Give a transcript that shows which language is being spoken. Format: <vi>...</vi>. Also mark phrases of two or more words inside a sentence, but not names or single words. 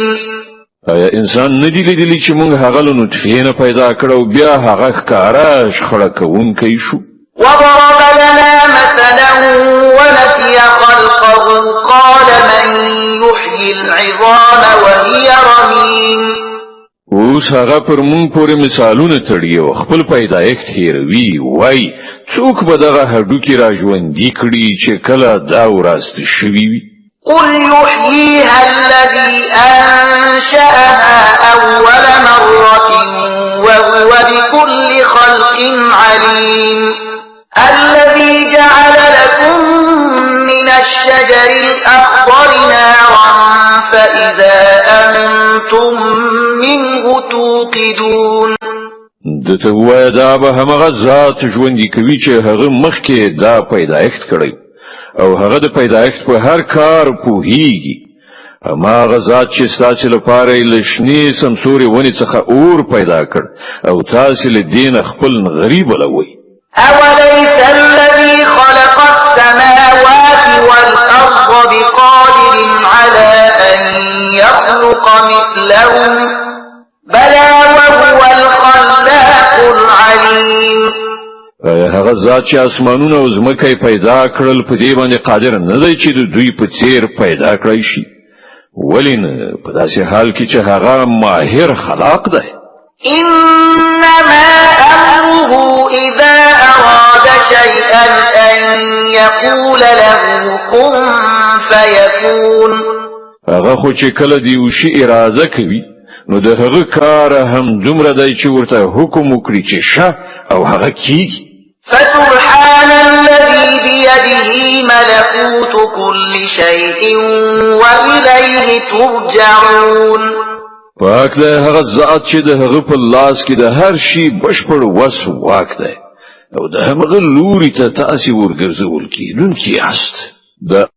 <ps>آیا انسان ندی لیدلی چې مونږ هغه له نطفې نه پیدا کړو بیا هغه ښکاره شخړه کوونکی شو؟</ps> <ar>وضرب لنا مثلا ونسي خلقه قال من يحيي العظام وهي رميم.</ar> <ps>اوس هغه پر مونږ پورې مثالونه تړي او خپل پیدایښت هیروي، وای څوک به دغه هډوکي را ژوندي کړي چې کله دا وراست شوي وي؟</ps> <ar>قل يحييها الذي أنشأها أول مرة وهو بكل خلق عليم. الذي جعل لكم من الشجر الأخضر نارا فإذا أنتم منه توقدون.</ar> <ps>دته وای دا به همغه ذات ژوندي کوي چې هغه مخکې دا پیدایښت کړی او هغه د پیدایښت په هر کار پوهیږي. هماغه ذات چې ستاسو لپاره له شنې سمسورې ونې څخه اور پیدا کړ او تاسو له دین خپل غریب لوي.</ps> <ar>أوليس الذي خلق السماوات والأرض بقادر على أن يخلق مثلهم بلى وهو الخلاق العليم.</ar> <ps>هغه ذات چې اسمانونه او ځمکه پیدا کړل په دې باندې قادر نه دی چې د دوی په څیر پیدا کړی شي؟ ولین په داسې حال کې چې هغه ماهر خلاق دی.</ps> <ar>إنما أمره إذا أراد شيئا أن يقول له كن فيكون.</ar> <ps>هغه خو چې کله دی یو شی اراده کوي نو د هغه کار هم دومره دی چې ورته حکم وکړي چې شه او هغه کیږي.</ps> <ar>فسبحان الذي بيده ملكوت كل شيء وإليه ترجعون.</ar> <ps>پاک دی هغه ذات چې د هغه په لاس کې د هر شي بشپړ وس واک دی او د هغه لوري ته تاسو ورګرځول کیدونکي یاست.</ps>